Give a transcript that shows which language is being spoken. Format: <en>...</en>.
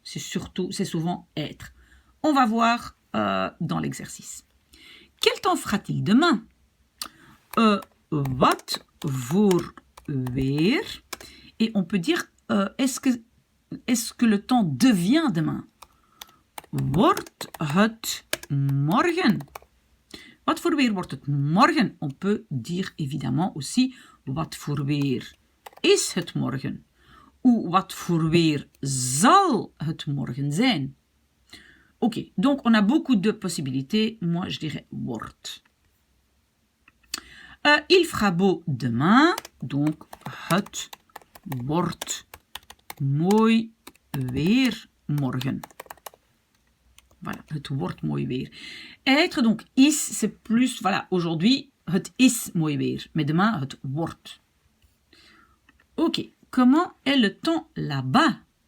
<fr>C'est souvent être. On va voir dans l'exercice. Quel temps fera-t-il demain?</fr> <nl>Wat voor weer?</nl> <fr>Et on peut dire, est-ce que le temps devient demain?</fr> <nl>Wordt het morgen? Wat voor weer wordt het morgen?</nl> <fr>On peut dire évidemment aussi,</fr> <nl>wat voor weer is het morgen? Ou wat voor weer zal het morgen zijn?</nl> <fr>Ok, donc on a beaucoup de possibilités. Moi, je dirais wordt. Il fera beau demain.</fr> <nl>Donc, het wordt mooi weer morgen. Voilà, het wordt mooi weer.</nl> <fr>Être, donc, is, c'est plus, voilà, aujourd'hui,</fr> <nl>het is mooi weer.</nl> <fr>Mais demain,</fr> <nl>het wordt.</nl> <fr>Ok, comment est le temps là-bas?</fr>